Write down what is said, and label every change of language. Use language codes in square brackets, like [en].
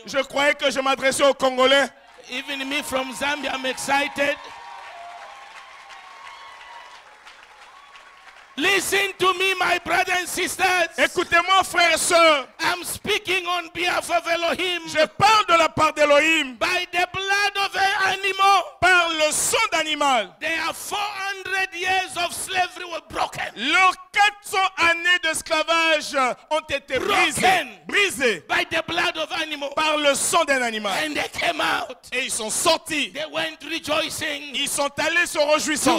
[fr] Je croyais que je m'adressais aux Congolais. [en] Even me from Zambia, I'm excited. Listen to me, my brothers and sisters. [fr] Écoutez-moi, frères et sœurs. [en] I'm speaking on behalf of Elohim. [fr] Je parle de la part d'Elohim. [en] By the blood of an animal, [fr] Par le sang d'animal. [en] there are 400 years of slavery were broken. [fr] Leurs 400 années d'esclavage ont été brisées. [en] Broken. [fr] Brisées [en] By the blood of animal. [fr] par le sang d'un animal. [en] And they came out. [fr] Et ils sont sortis. [en] They went rejoicing [fr] Ils sont allés se réjouissant